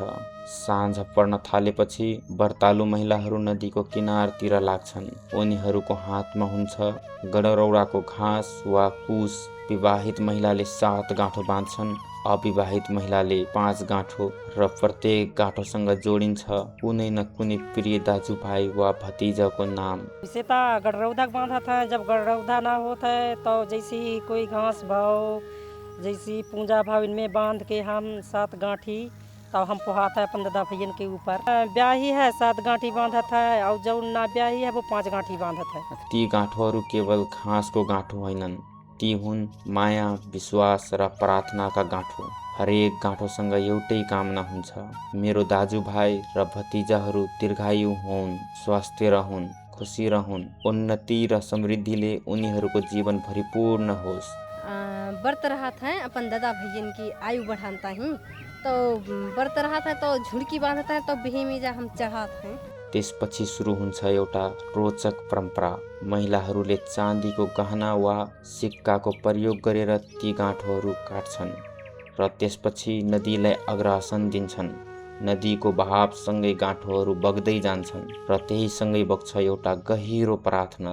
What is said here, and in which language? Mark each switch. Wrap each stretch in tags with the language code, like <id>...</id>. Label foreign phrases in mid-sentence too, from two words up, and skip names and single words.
<ne>साँझ पर्न थालेपछि व्रतालु महिलाहरू नदीको किनारतिर लाग्छन्। उनीहरूको हातमा हुन्छ गडरौडाको घाँस वा कुश। विवाहित महिलाले 7 गाँठो बाँध्छन्, अविवाहित महिलाले 5 गाँठो र प्रत्येक गाँठोसँग जोडिन्छ कुनै न कुनै प्रिय दाजुभाइ वा भतिजाको नाम।</ne> <bho>इसे तो गडरौधा बांधा था, जब गडरौधा ना होता है तो जैसी कोई घास भाव, जैसी पूजा भाव इनमें बांध के हम 7 गांठी तो हम पोहाता है अपन दादा भैयन के ऊपर। ब्याही है 7 गांठी बांधा था और जो ना ब्याही है वो 5 गांठी बांधा था।</bho> <ne>ती गाँठोहरू केवल घाँसको गाँठो होइनन्, ती हुन् माया, विश्वास र प्रार्थनाका गाँठो। हरेक गाँठोसँग एउटै कामना हुन्छ, मेरो दाजुभाइ र भतिजाहरू दीर्घायु हुन्, स्वास्थ्य रहून्, खुसी रहून्, उन्नति र समृद्धिले उनीहरूको जीवन भरिपूर्ण होस्।</ne> <bho>व्रत रहा था अपन दादा भैयन की आयु बढ़ाता ही, तो व्रत रहा था तो झुड़की बांधता है तो बिही में जा हम चढ़ाते हैं।</bho> <ne>त्यसपछि सुरु हुन्छ एउटा रोचक परम्परा। महिलाहरूले चाँदीको गहना वा सिक्काको प्रयोग गरेर ती गाँठोहरू काट्छन् र त्यसपछि नदीलाई अग्रासन दिन्छन्। नदीको बहावसँगै गाँठोहरू बग्दै जान्छन् र त्यहीसँगै बग्छ एउटा गहिरो प्रार्थना।</ne>